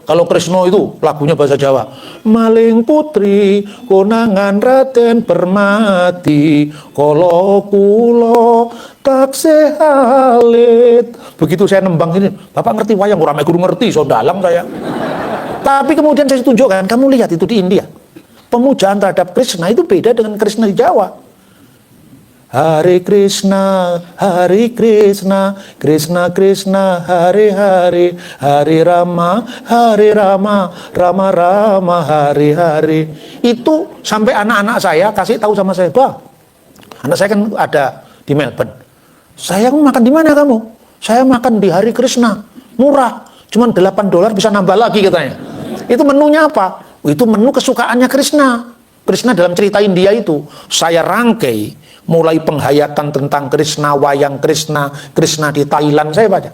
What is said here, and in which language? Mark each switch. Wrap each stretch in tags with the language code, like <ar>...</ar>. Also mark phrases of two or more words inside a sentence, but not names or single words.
<id>Kalau Krishna itu lagunya bahasa Jawa.</id> <jv>Maling putri konangan Raden bermati, kolo kulo tak sehalit.</jv> <id>Begitu saya nembang ini, Bapak ngerti wayang? Orang guru ngerti, so dalang saya. Tapi kemudian saya tunjukkan, kamu lihat itu di India. Pemujaan terhadap Krishna itu beda dengan Krishna di Jawa.</id> <sa>Hare Krishna, Krishna Krishna, Hare Hare, Hare Rama, Rama Rama, Hare Hare.</sa> <id>Itu sampai anak-anak saya kasih tahu sama saya, Bah, anak saya kan ada di Melbourne. Saya mau makan di mana kamu? Saya makan di Hare Krishna, murah, cuma $8 bisa nambah lagi katanya. Itu menunya apa? Itu menu kesukaannya Krishna. Krishna dalam cerita India itu, saya rangkai mulai penghayatan tentang Krishna, wayang Krishna, Krishna di Thailand, saya baca.</id>